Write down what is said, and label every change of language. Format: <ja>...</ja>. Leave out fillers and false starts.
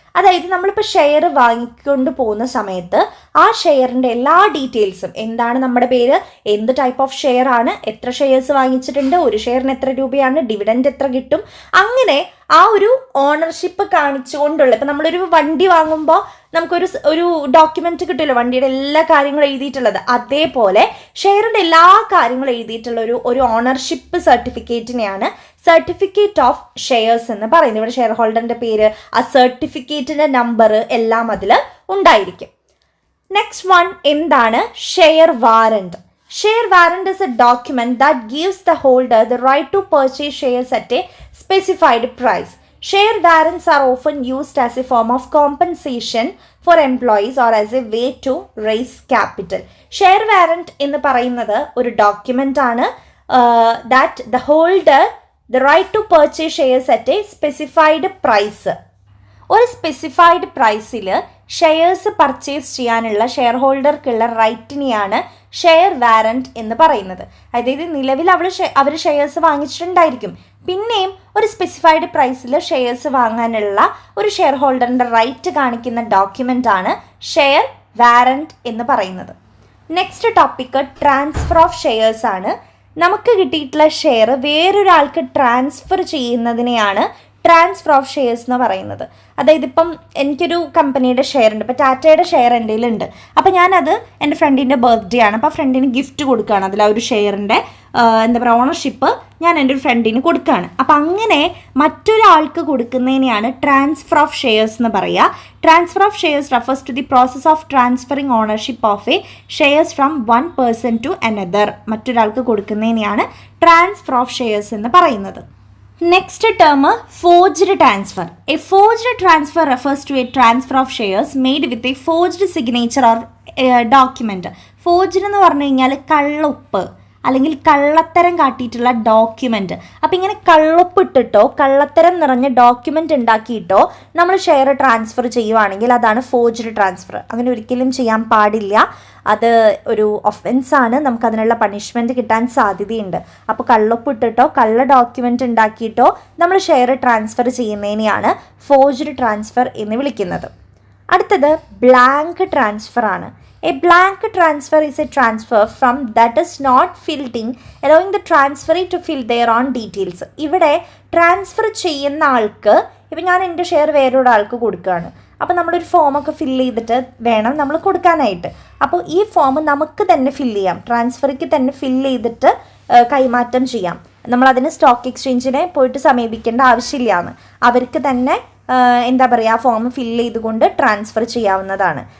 <ml>അതായത് നമ്മളിപ്പോൾ ഷെയർ വാങ്ങിക്കൊണ്ട് പോകുന്ന സമയത്ത് ആ ഷെയറിൻ്റെ എല്ലാ ഡീറ്റെയിൽസും, എന്താണ് നമ്മുടെ പേര്, എന്ത് ടൈപ്പ് ഓഫ് ഷെയർ ആണ്, എത്ര ഷെയർസ് വാങ്ങിച്ചിട്ടുണ്ട്, ഒരു ഷെയറിന് എത്ര രൂപയാണ്, ഡിവിഡൻഡ് എത്ര കിട്ടും, അങ്ങനെ ആ ഒരു ഓണർഷിപ്പ് കാണിച്ചുകൊണ്ടുള്ള, ഇപ്പം നമ്മളൊരു വണ്ടി വാങ്ങുമ്പോൾ നമുക്കൊരു ഡോക്യുമെന്റ് കിട്ടുമല്ലോ, വണ്ടിയുടെ എല്ലാ കാര്യങ്ങളും എഴുതിയിട്ടുള്ളത്. അതേപോലെ ഷെയറിൻ്റെ എല്ലാ കാര്യങ്ങളും എഴുതിയിട്ടുള്ള ഒരു ഓണർഷിപ്പ് സർട്ടിഫിക്കറ്റിനെയാണ് സർട്ടിഫിക്കറ്റ് ഓഫ് ഷെയർസ് എന്ന് പറയുന്നത്. ഇവിടെ ഷെയർ ഹോൾഡറിൻ്റെ പേര്, ആ സർട്ടിഫിക്കറ്റിൻ്റെ നമ്പർ എല്ലാം അതിൽ ഉണ്ടായിരിക്കും. നെക്സ്റ്റ് വൺ, എന്താണ് share warrant?</ml> <en>Share warrant is a document that gives the holder the right to purchase shares at a specified price. Share warrants are often used as a form of compensation for employees or as a way to raise capital. Share warrant</en> <ml>എന്ന് പറയുന്നത് ഒരു</ml> <en>document</en> <ml>ആണ്</ml> <en>that the holder the right to purchase shares at a specified price.</en> <ml>ഒരു specified പ്രൈസിൽ shares purchase ചെയ്യാനുള്ള share ഹോൾഡർക്കുള്ള റൈറ്റിനെയാണ് share warrant എന്ന് പറയുന്നത്. അതായത് നിലവിൽ അവർ ഷെയർസ് വാങ്ങിച്ചിട്ടുണ്ടായിരിക്കും, പിന്നെയും ഒരു സ്പെസിഫൈഡ് പ്രൈസിൽ ഷെയർസ് വാങ്ങാനുള്ള ഒരു ഷെയർ ഹോൾഡറിൻ്റെ റൈറ്റ് കാണിക്കുന്ന ഡോക്യുമെൻ്റ് ആണ് ഷെയർ വാറന്റ് എന്ന് പറയുന്നത്. Next topic transfer of shares ആണ്. നമുക്ക് കിട്ടിയിട്ടുള്ള ഷെയർ വേറൊരാൾക്ക് ട്രാൻസ്ഫർ ചെയ്യുന്നതിനെയാണ് ട്രാൻസ്ഫർ ഓഫ് ഷെയർസ് എന്ന് പറയുന്നത്. അതായത് ഇപ്പം എനിക്കൊരു കമ്പനിയുടെ ഷെയർ ഉണ്ട്, ഇപ്പോൾ ടാറ്റയുടെ ഷെയർ എൻ്റെ കയ്യിലുണ്ട്. അപ്പോൾ ഞാനത് എൻ്റെ ഫ്രണ്ടിൻ്റെ ബർത്ത്ഡേ ആണ്, അപ്പോൾ ആ ഫ്രണ്ടിന് ഗിഫ്റ്റ് കൊടുക്കുകയാണ്. അതിൽ ആ ഒരു ഷെയറിൻ്റെ എന്താ പറയുക ഓണർഷിപ്പ് ഞാൻ എൻ്റെ ഒരു ഫ്രണ്ടിന് കൊടുക്കുകയാണ്. അപ്പോൾ അങ്ങനെ മറ്റൊരാൾക്ക് കൊടുക്കുന്നതിനെയാണ് ട്രാൻസ്ഫർ ഓഫ് ഷെയർസ് എന്ന് പറയുക.</ml> <en>Transfer of shares refers to the process of transferring ownership of a shares from one person to another.</en> <ml>മറ്റൊരാൾക്ക് കൊടുക്കുന്നതിനെയാണ് ട്രാൻസ്ഫർ ഓഫ് ഷെയർസ് എന്ന് പറയുന്നത്.</ml> <en>Next term, forged transfer. A forged transfer refers to a transfer of shares made with a forged signature or document.</en> <ml>Forged എന്ന് പറഞ്ഞു കഴിഞ്ഞാൽ കള്ളൊപ്പ് അല്ലെങ്കിൽ കള്ളത്തരം കാട്ടിയിട്ടുള്ള document. അപ്പോൾ ഇങ്ങനെ കള്ളൊപ്പിട്ടിട്ടോ കള്ളത്തരം നിറഞ്ഞ ഡോക്യുമെൻ്റ് ഉണ്ടാക്കിയിട്ടോ നമ്മൾ ഷെയർ ട്രാൻസ്ഫർ ചെയ്യുവാണെങ്കിൽ അതാണ് ഫോർജ്ഡ് ട്രാൻസ്ഫർ. അങ്ങനെ ഒരിക്കലും ചെയ്യാൻ പാടില്ല, അത് ഒരു ഒഫൻസാണ്, നമുക്കതിനുള്ള പണിഷ്മെൻറ്റ് കിട്ടാൻ സാധ്യതയുണ്ട്. അപ്പോൾ കള്ളൊപ്പിട്ടിട്ടോ കള്ള ഡോക്യുമെൻ്റ് ഉണ്ടാക്കിയിട്ടോ നമ്മൾ ഷെയർ ട്രാൻസ്ഫർ ചെയ്യുന്നതിനെയാണ് ഫോർജ്ഡ് ട്രാൻസ്ഫർ എന്ന് വിളിക്കുന്നത്. അടുത്തത് ബ്ലാങ്ക് ട്രാൻസ്ഫർ ആണ്.</ml> <en>A blank transfer is a transfer from that is not filled in, allowing the transferee to fill their own details.</en> <ml>ഇവിടെ ട്രാൻസ്ഫർ ചെയ്യുന്ന ആൾക്ക്, ഇപ്പം ഞാൻ എൻ്റെ ഷെയർ വേറൊരാൾക്ക് കൊടുക്കുകയാണ്, അപ്പോൾ നമ്മളൊരു ഫോമൊക്കെ ഫില്ല് ചെയ്തിട്ട് വേണം നമ്മൾ കൊടുക്കാനായിട്ട്. അപ്പോൾ ഈ ഫോം നമുക്ക് തന്നെ ഫില്ല് ചെയ്യാം, ട്രാൻസ്ഫറിക്ക് തന്നെ ഫില്ല് ചെയ്തിട്ട് കൈമാറ്റം ചെയ്യാം. നമ്മളതിന് സ്റ്റോക്ക് എക്സ്ചേഞ്ചിനെ പോയിട്ട് സമീപിക്കേണ്ട ആവശ്യമില്ലാന്ന്, അവർക്ക് തന്നെ എന്താ പറയുക ഫോം ഫില്ല് ചെയ്തുകൊണ്ട് ട്രാൻസ്ഫർ ചെയ്യാവുന്നതാണ്.</ml>